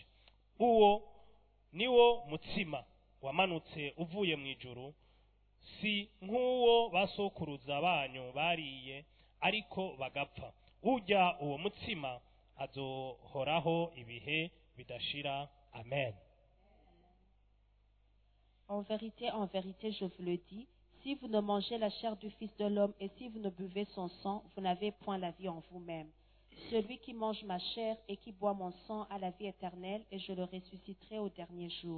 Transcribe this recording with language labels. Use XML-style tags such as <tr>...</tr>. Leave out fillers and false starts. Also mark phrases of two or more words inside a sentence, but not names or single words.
<rn>Uwo niwo mutsima wamanutse uvuye mu ijuru, si nk'uwo basokuruza banyu bariye ariko bagapfa. Ujya uwo mutsima azohoraho ibihe bidashira. Amen.</rn> <fr>En vérité, je vous le dis, Si vous ne mangez la chair du Fils de l'homme et si vous ne buvez son sang, vous n'avez point la vie en vous-même. Celui qui mange ma chair et qui boit mon sang a la vie éternelle, et je le ressusciterai au dernier jour.</fr>